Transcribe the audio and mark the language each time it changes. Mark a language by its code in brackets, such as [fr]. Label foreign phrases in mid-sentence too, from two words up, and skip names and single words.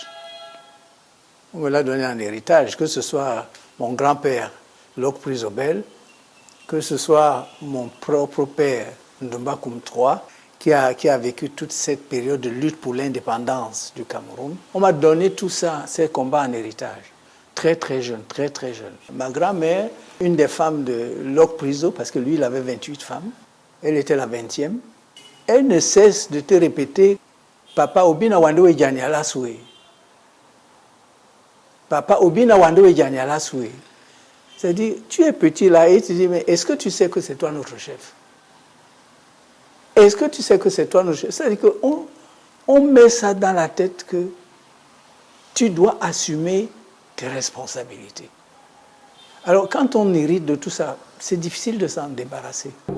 [fr] On me l'a donné en héritage, que ce soit mon grand-père, Lok Prizobel, que ce soit mon propre père, Ndoumba Koum III, qui a vécu toute cette période de lutte pour l'indépendance du Cameroun. On m'a donné tout ça, ces combats en héritage. Très, très jeune, très, très jeune. Ma grand-mère, une des femmes de Lok Prizo, parce que lui, il avait 28 femmes, elle était la 20e, elle ne cesse de te répéter « Papa, Obina Wando et Djaniala Soué ». Papa, Obina Wando et Djaniala Soué. C'est-à-dire, tu es petit là et tu dis, mais est-ce que tu sais que c'est toi notre chef? Est-ce que tu sais que c'est toi notre chef? C'est-à-dire qu'on met ça dans la tête que tu dois assumer tes responsabilités. Alors, quand on hérite de tout ça, c'est difficile de s'en débarrasser.